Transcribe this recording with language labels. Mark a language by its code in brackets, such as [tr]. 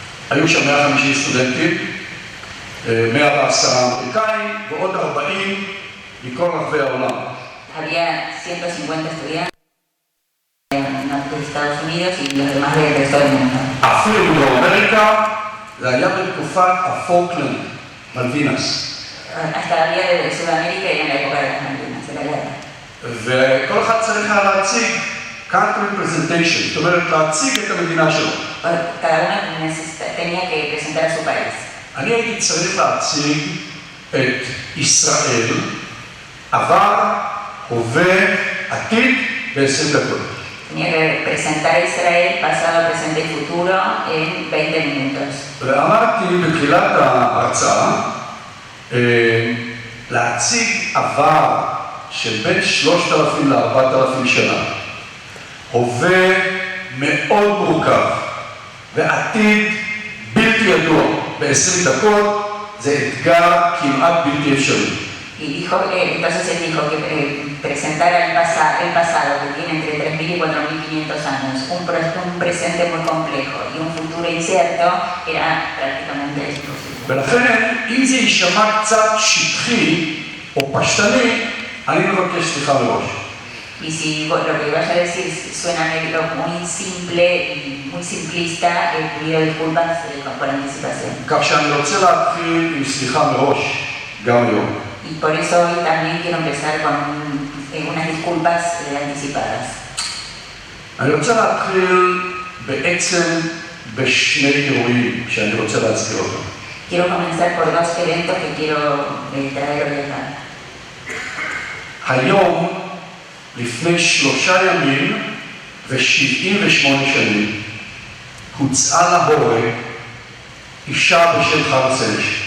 [he] והיו שם 150 סטודנטים, 110 אמריקאים ועוד 40 מכל רחבי העולם. [es] Había 150 estudiantes de Estados Unidos y los demás del resto del mundo. [he] אפילו בדרום אמריקה, זה היה בתקופת הפולקלנד, מלווינס. [es] Hasta había de Sudamérica y en la época de las Malvinas, de la guerra. [he] וכל אחד צריך היה להציג [en] country presentation, [he] זאת אומרת להציג את המדינה שלו. [es] Cada uno tenía que presentar a su país. [he] אני הייתי צריך להציג את ישראל, עבר, הווה, עתיד ב-20 דקות. [es] Tenía que presentar a Israel, pasado, presente y futuro en 20 minutos. [he] ואמרתי בתחילת ההרצאה, להציג עבר של בין 3,000 ל-4,000 שנה, הווה מאוד מורכב, ועתיד בלתי ידוע ב-20 דקות, זה אתגר כמעט בלתי אפשרי. [es] Y dijo, entonces él dijo que presentara el pasado que tiene entre 3.000 y 4.500 años, un presente muy complejo y un futuro incierto, era prácticamente imposible. [he] ולכן, אם זה יישמע קצת שטחי או פשטני, אני מבקש סליחה מראש. [es] Y si lo que vaya a decir suena muy simple y muy simplista, pido disculpas por anticipación. [he] כך שאני רוצה להתחיל עם סליחה מראש, גם היום. [es] Y por eso hoy también quiero empezar con unas disculpas anticipadas. [he] אני רוצה להתחיל בעצם בשני אירועים שאני רוצה להזכיר אותם. [es] Quiero comenzar por dos eventos que quiero traer hoy acá. [he] היום, לפני 3 ימים ו78 שנים, הוצאה להורג אישה בשם חנה סנש.